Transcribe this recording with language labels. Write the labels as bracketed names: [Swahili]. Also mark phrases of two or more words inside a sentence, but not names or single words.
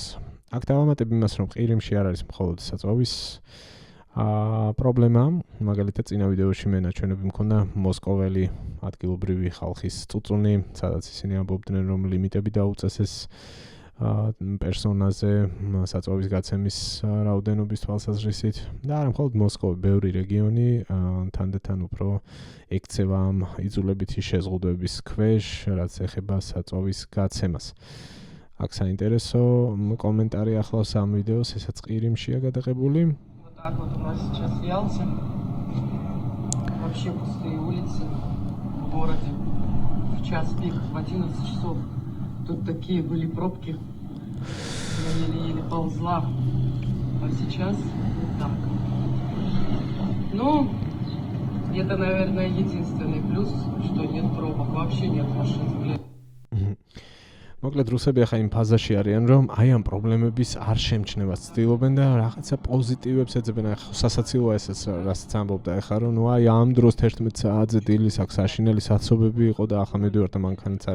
[Georgian] აქ დავამატებ იმას, რომ ყირიმში არ არის მხოლოდ საწვავის პრობლემა, მაგალითად წინა ვიდეოში მე ნაჩვენები მქონდა მოსკოველი ადგილობრივი ხალხის წუწუნი, სადაც ისინი ამბობდნენ, რომ ლიმიტები დაუწეს ეს პერსონაზე საწვავის გაცემის რაოდენობის თვალსაზრისით და არა მხოლოდ მოსკოვი, ბევრი რეგიონი თანდათან უფრო ექცევა ამ იძულებითი შეზღუდვების ქვეშ, რაც ეხება საწვავის გაცემას. აქ საინტერესო კომენტარი ახლავს ამ ვიდეოს, ესაც ყირიმშია გადაღებული. [Russian] Так вот у нас сейчас Ялта. Вообще пустые улицы в городе. В час пик, в 11 часов. Тут такие были пробки. Я еле-еле ползла. А сейчас вот так. Ну, это, наверное, единственный плюс, что нет пробок. Вообще нет машин, блин. [Georgian] მოკლედ რუსები ახლა იმ ფაზაში არიან, რომ აი ამ პრობლემების არ შემჩნევას ცდილობენ და რაღაცა პოზიტივებს ეძებენ. ახლა სასაცილოა ესეც, რასაც ამბობდა ახლა, რომ ნუ აი ამ დროს 11 საათზე დილის აქ საშინელი საცობები იყო და ახლა მივდივართ მანქანაც არა.